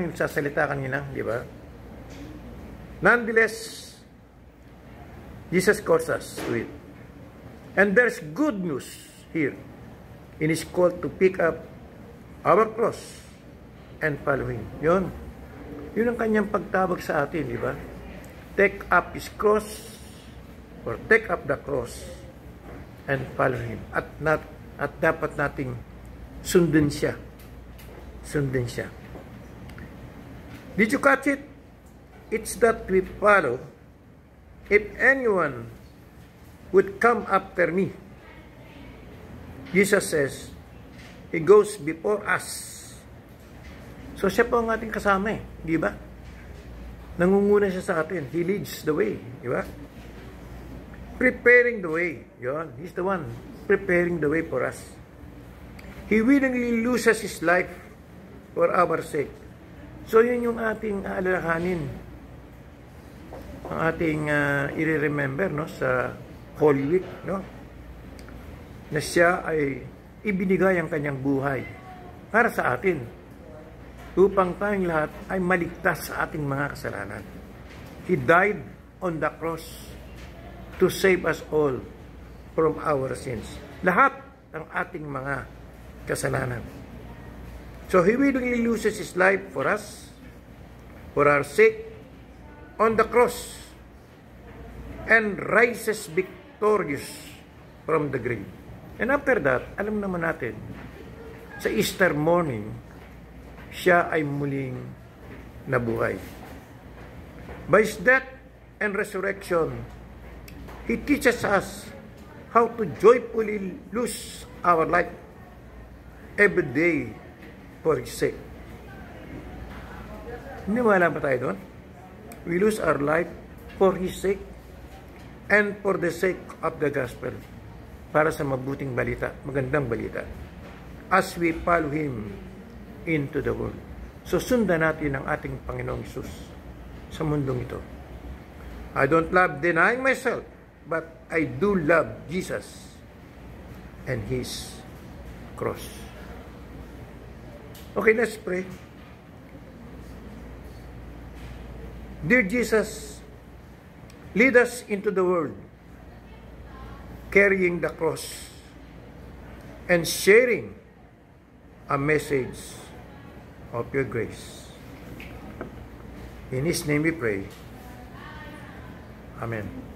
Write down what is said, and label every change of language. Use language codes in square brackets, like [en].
[tl] Yung sasalita kanina, di ba? [en] Nonetheless, Jesus calls us to it. And there's good news here in his call to pick up our cross and follow him. [tl] Yun. Yun ang kanyang pagtawag sa atin, di ba? [en] Take up his cross or take up the cross and follow him. [tl] At dapat nating sundan siya. Sundan siya. [en] Did you catch it? It's that we follow. If anyone would come after me, Jesus says, he goes before us. [tl] So siya po ang ating kasama, di ba? Nangunguna siya sa atin. [en] He leads the way, [tl] di ba? [en] Preparing the way. Yun, he's the one preparing the way for us. He willingly loses his life for our sake. [tl] So yun yung ating aalalahanin, ang ating i-remember, no, sa Holy Week, no, na siya ay ibinigay ang kanyang buhay para sa atin upang tayong lahat ay maligtas sa ating mga kasalanan. [en] He died on the cross to save us all from our sins. [tl] Lahat ng ating mga kasalanan. [en] So he willingly loses his life for us, for our sake, on the cross, and rises victorious from the grave. And after that, [tl] alam naman natin, sa Easter morning, siya ay muling nabuhay. [en] By his death and resurrection, he teaches us how to joyfully lose our life every day for his sake. [tl] Niniwala ba tayo doon? [en] We lose our life for his sake and for the sake of the gospel, [tl] para sa mabuting balita, magandang balita, [en] as we follow him into the world. [tl] So sundan natin ang ating Panginoong Hesus sa mundong ito. [en] I don't love denying myself, but I do love Jesus and his cross. Okay, let's pray. Dear Jesus, Lead us into the world, carrying the cross and sharing a message of your grace. In His name we pray. Amen.